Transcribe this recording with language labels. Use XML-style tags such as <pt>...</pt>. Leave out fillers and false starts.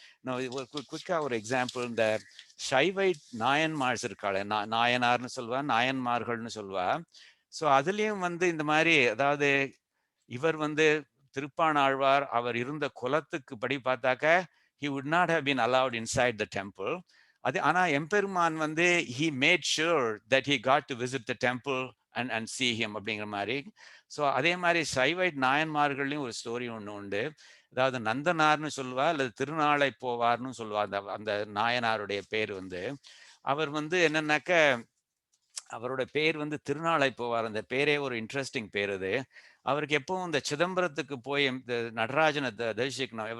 <ta>நான் ஒரு குயிக்கா ஒரு எக்ஸாம்பிள், இந்த ஷைவைட் நாயன்மார்ஸ் இருக்காளே, நாயனார்னு சொல்லுவா, நாயன்மார்கள்னு சொல்லுவா. ஸோ அதுலயும் வந்து இந்த மாரி அதாவது இவர் வந்து திருப்பாணாழ்வார் அவர் இருந்த குலத்துக்கு படி பார்த்தாக்க</ta> <en>he would not have been allowed inside the temple.</en> <ta>அது ஆனா எம்பெருமான் வந்து</ta> <en>he made sure that he got to visit the temple and see him</en> <ta>அப்படிங்கிற மாதிரி. ஸோ அதே மாதிரி சைவைட் நாயன்மார்கள்லையும் ஒரு ஸ்டோரி ஒன்று உண்டு. அதாவது நந்தனார்னு சொல்லுவா அல்லது திருநாளை போவார்னு சொல்லுவா. அந்த அந்த நாயனாருடைய பேர் வந்து அவர் வந்து என்னன்னாக்க அவரோட பேர் வந்து திருநாளை போவார். அந்த பேரே ஒரு இன்ட்ரெஸ்டிங் பேர் அது. அவருக்கு எப்பவும் இந்த சிதம்பரத்துக்கு போய் இந்த நடராஜனை தரிசிக்கணும்.</ta>